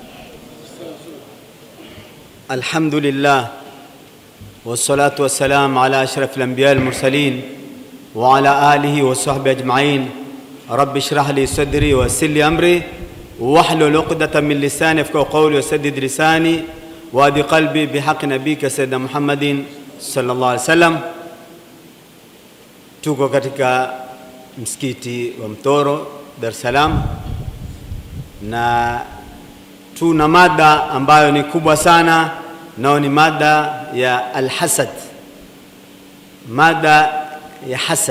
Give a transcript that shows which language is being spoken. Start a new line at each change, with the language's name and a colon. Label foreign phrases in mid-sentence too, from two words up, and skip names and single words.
Arabic: الحمد لله والصلاة والسلام على أشرف الأنبياء المرسلين وعلى آله وصحبه أجمعين. رب اشرح لي صدري ويسر لي أمري واحلل عقدة من لساني يفقهوا قولي وسدد لساني وهدِ قلبي بحق نبيك سيدنا محمد صلى الله عليه وسلم.
Swahili: Tuko katika msikiti wa Mtoro, Dar es Salaam, na tuna mada ambayo ni kubwa sana, nao ni mada ya al-hasad. Mada ya hasad.